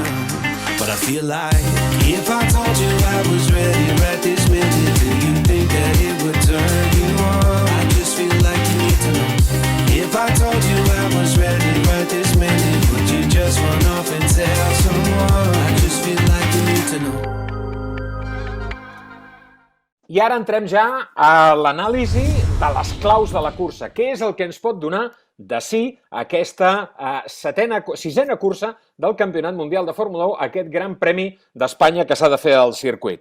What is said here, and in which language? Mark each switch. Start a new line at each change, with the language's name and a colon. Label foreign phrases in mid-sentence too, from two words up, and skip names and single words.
English: But I feel like if I told you I was ready right this minute, do you think that it would turn you on? I just feel like you need to know. If I told you I was ready right this minute, would you just run off and tell someone? I just feel like you need to know.
Catalan: I ara entrem ja a l'anàlisi de les claus de la cursa. Què és el que ens pot donar de sí aquesta sisena cursa del Campionat Mundial de Fórmula 1, aquest Gran Premi d'Espanya que s'ha de fer al circuit.